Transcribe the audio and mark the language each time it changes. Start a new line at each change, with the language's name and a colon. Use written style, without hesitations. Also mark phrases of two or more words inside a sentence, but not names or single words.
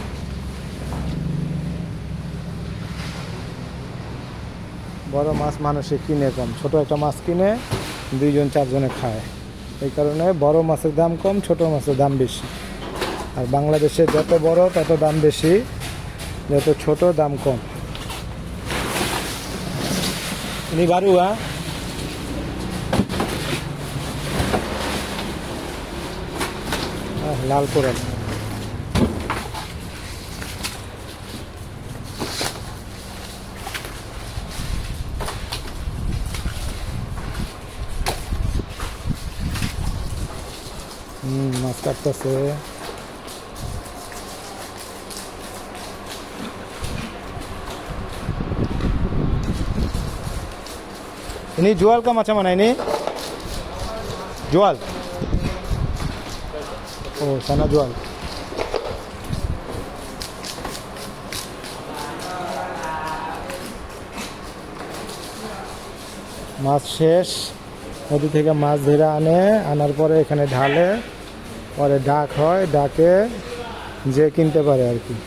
Bangla: বড় মাছ মানুষে কিনে কম, ছোট একটা মাছ কিনে 2-4 জনে খায়। এই কারণে বড় মাছের দাম কম, ছোট মাছের দাম বেশি। আর বাংলাদেশে যত বড় তত দাম বেশি, যত ছোট দাম কম।
Malay: ini baru ya,
Bangla: লাল কোরাল। মাছ কাটতেছে।
Malay: ini jual ke macam mana ini? Jual? Oh, sana jual.
Bangla: মাছ শেষ, নদী থেকে মাছ ধরে আনার পরে এখানে ঢালে, পরে ডাক হয়, ডাকে যে কিনতে পারে আর কি।